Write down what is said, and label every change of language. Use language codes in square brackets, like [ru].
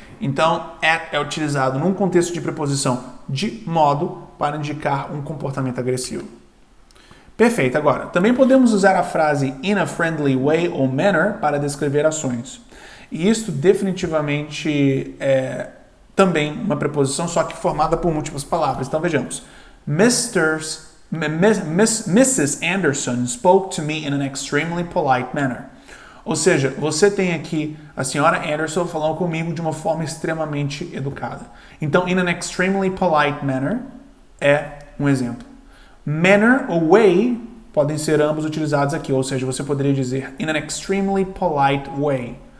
[pt] Então, at é utilizado num contexto de preposição de modo para indicar um comportamento agressivo. Perfeito. Agora, também podemos usar a frase [en] in a friendly way [pt] ou manner para descrever ações. E isso definitivamente é também uma preposição, só que formada por múltiplas palavras. Então, vejamos. Mrs. [en] Anderson spoke to me in an extremely polite manner. [pt] Ou seja, você tem aqui a senhora Anderson falando comigo de uma forma extremamente educada. [en] Então, in an extremely polite manner [pt] é um exemplo. Manner ou way podem ser ambos utilizados aqui, ou seja, você poderia dizer [en] in an extremely polite way.